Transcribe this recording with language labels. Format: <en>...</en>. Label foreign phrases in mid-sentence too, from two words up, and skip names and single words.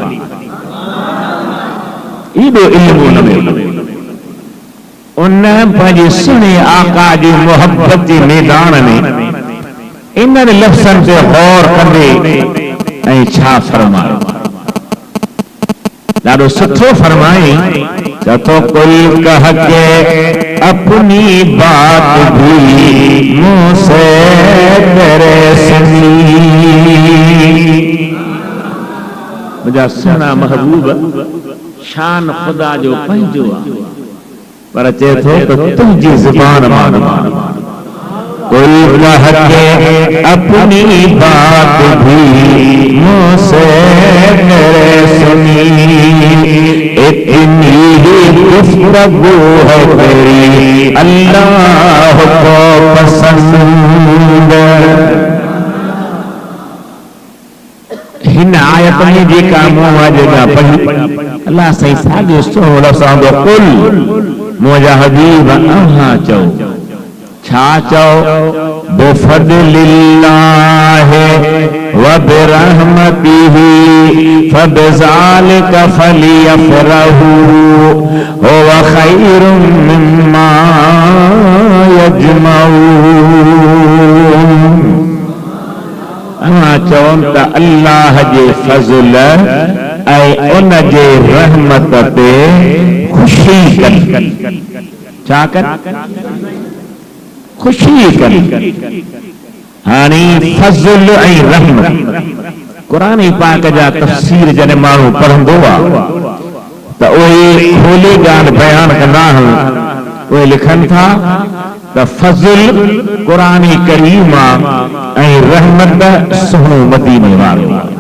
<sd>एॾो इल्मु हुन में। उन पंहिंजे सुहिणे आका जी मोहब्बत जे मैदान में इन्हनि लफ़्ज़नि ते गौर कंदे ऐं छा फरमायो, ॾाढो सुठो फरमाई त तो</sd> <ur>کوئی کہہ کے اپنی بات بھی مجھ سے تیرے سنی.</ur> <sd>मुंहिंजा सुहिणा महबूब शान ख़ुदा जो पंहिंजो आहे, पर चए थो त तुंहिंजी ज़ुबान मां</sd> <ur>کوئی کہہ کے اپنی بات بھی مجھ سے تیرے سنی، اتنی ہی گفتگو ہے تیری اللہ کو پسند.</ur> <sd>हिन आयत में जेका मूं जेका पढ़ी अल्लाह सही साॻियो सुहिणो लफ़्ज़ आंदो कुल मुंहिंजा हबीब अव्हां चओ। छा चओ?</sd> <ar>بفضل الله وبرحمته فبذلك فليفرحوا هو خير مما يجمعون.</ar> <sd>अव्हां चओ त अल्लाह जे फज़ल ऐं उन जे रहमत ते खुशी कर। छा कर? खुशी कर। हाणे फज़ल ऐं रहमत कुरान पाक जा तफ़सीर जॾहिं माण्हू पढ़ंदो आहे त उहे खोले ॻाल्हि बयान कंदा आहिनि। उहे लिखनि था त फज़ल कुरान करीम ऐं रहमत सुहिणो मदीने वारो।</sd>